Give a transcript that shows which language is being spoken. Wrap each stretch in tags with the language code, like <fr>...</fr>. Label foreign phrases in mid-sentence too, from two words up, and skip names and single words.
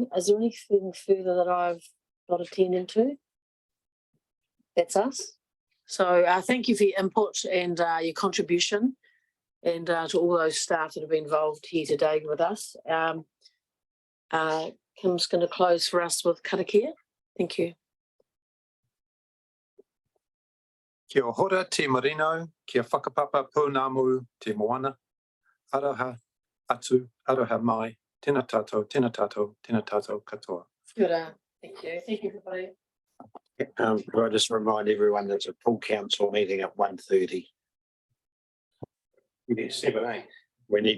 <en>Is there anything further that I've not attended to? That's us. So thank you for your input and your contribution, and to all those staff that have been involved here today with us. Kim's going to close for us with karakia. Thank you.</en> <mi>Kia ora te marino, kia whakapapa pounamu te moana, aroha atu, aroha mai, tēnā tātou, tēnā tātou, tēnā tātou katoa.</mi> <en>Good. Thank you. Thank you, everybody. Could I just remind everyone there's a full council meeting at 1:30. Yes, 7, eh? We need</en>